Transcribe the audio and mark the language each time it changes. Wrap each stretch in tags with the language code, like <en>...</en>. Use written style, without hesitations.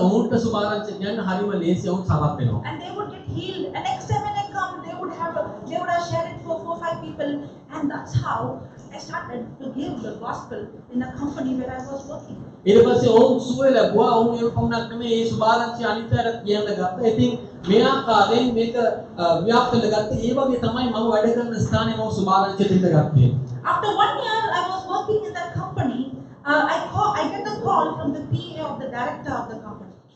<si>ඔවුන්ට සුභාරංචි කියන්න හරිම ලේසි ඔවුන් සමත් වෙනවා.</si> <en>And they would get healed. And next time when I come, they would have shared it for 4-5 people, and that's how I started to give the gospel in the company where I was working.</en> <si>ඊට පස්සේ ඔවුන් සුවය ලැබුවා. ඔවුන් ඒ පමණක් නෙමෙයි මේ සුභාරංචි අනිත් අයට කියන්න ගත්තා. ඉතින් මේ ආකාරයෙන් මේක ව්‍යාප්ත වෙලා ගත්තා. ඒ වගේ තමයි මම වැඩ කරන ස්ථානේ මම සුභාරංචි දෙන්න ගත්තේ.</si> <en>After 1 year, I was working in that company. I get a call from the PA of the director of the company.</en>